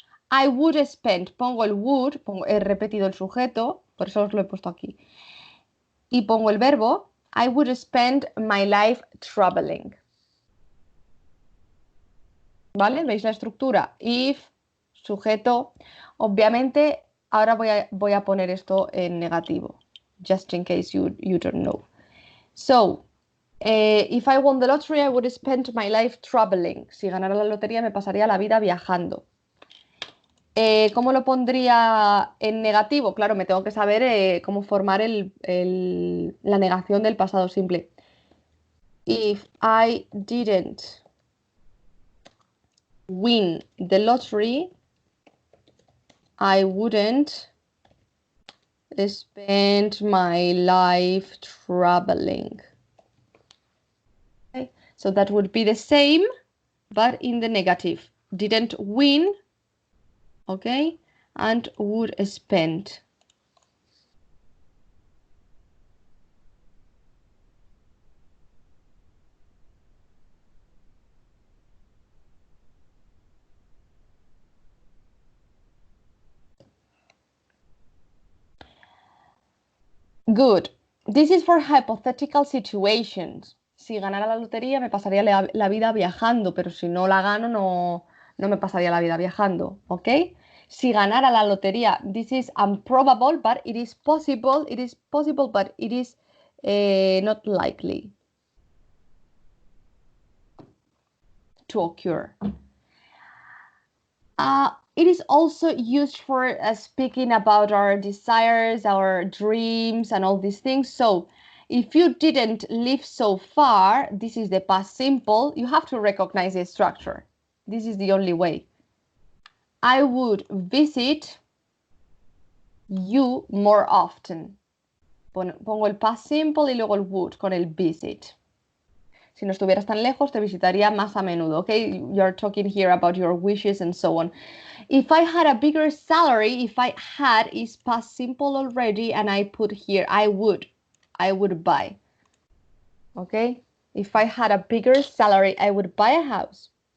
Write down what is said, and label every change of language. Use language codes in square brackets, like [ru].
[en] I would spend, [es] pongo el would, he repetido el sujeto, por eso os lo he puesto aquí. Y pongo el verbo, [en] I would spend my life traveling. [es] ¿Vale? ¿Veis la estructura? If, sujeto. Obviamente, ahora voy a poner esto en negativo, [en] just in case you don't know. So, if I won the lottery, I would spend my life traveling. [es] Si ganara la lotería, me pasaría la vida viajando. ¿Cómo lo pondría en negativo? Claro, me tengo que saber cómo formar la negación del pasado simple. [en] If I didn't win the lottery, I wouldn't spend my life traveling. Okay. So that would be the same, but in the negative. Didn't win, okay, and would spend. Good. This is for hypothetical situations. [es] Si ganara la lotería me pasaría la vida viajando, pero si no la gano no me pasaría la vida viajando, ¿ok? Si ganara la lotería, [en] this is improbable, but it is possible. It is possible, but it is not likely to occur. It is also used for speaking about our desires, our dreams, and all these things. So if you didn't live so far, this is the past simple, you have to recognize the structure. This is the only way. I would visit you more often. [es] Pongo el past simple y luego el would con el visit. Si no estuvieras tan lejos, te visitaría más a menudo, okay? [en] You're talking here about your wishes and so on. If I had a bigger salary, if I had is past simple already, and I put here, I would buy, okay? If I had a bigger salary, I would buy a house.